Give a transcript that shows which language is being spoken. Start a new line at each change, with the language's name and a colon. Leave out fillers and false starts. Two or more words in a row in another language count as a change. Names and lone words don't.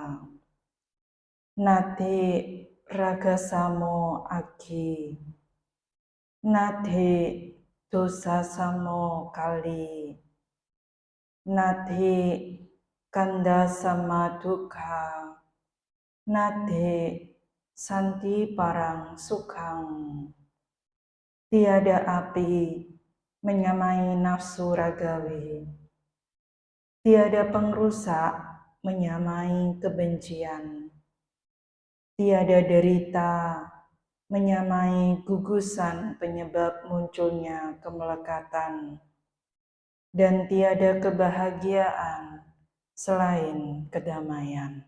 Pali: Nati ragasamo aki, nati dosasamo kali, nati kanda sama dukkha, nati santi parang sukhang.
Indonesian: Tiada api menyamai nafsu ragawi, tiada pengrusak menyamai kebencian, tiada derita menyamai gugusan penyebab munculnya kemelekatan, dan tiada kebahagiaan selain kedamaian.